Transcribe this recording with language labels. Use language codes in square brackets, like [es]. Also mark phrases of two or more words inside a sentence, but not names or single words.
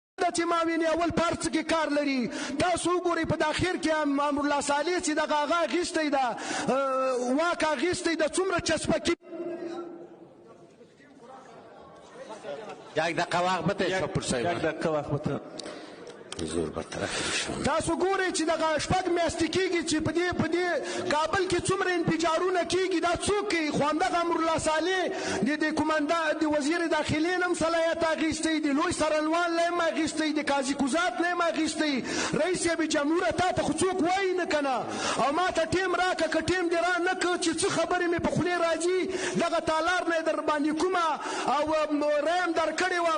[ps] چې معاون اول پارڅ کې کار لري. تاسو وګورئ په داخل کې امرالله صالح چې دغه هغه اخیستی ده واک اخیستی ده څومره چسپکي [fa] یک دقیقه وقت بته شاهپور صاحب یک دقیقه وقت بته [ps] زور برطرف شو. تاسو ګورئ چې دغه شپږ میاشتې کېږي چې په دې کابل کې څومره انفجارونه کېږي دا څوک کوي؟ خو همدغه امرالله صالح د کمانډا د وزیر داخلي نه هم صلاحیت اخیستی، د لوی څارنوال نه هم اخیستی، د قاضي کوزات نه هم اخیستی. رئیس صاحب جمهوره تا ته خو څوک وایي نه که نه؟ او ما ته ټیم راکړه که ټیم دې را نه کړ چې څه خبرې مې په خولې راځي دغه تالار نه یې در باندې کومه او رایم در کړې وه.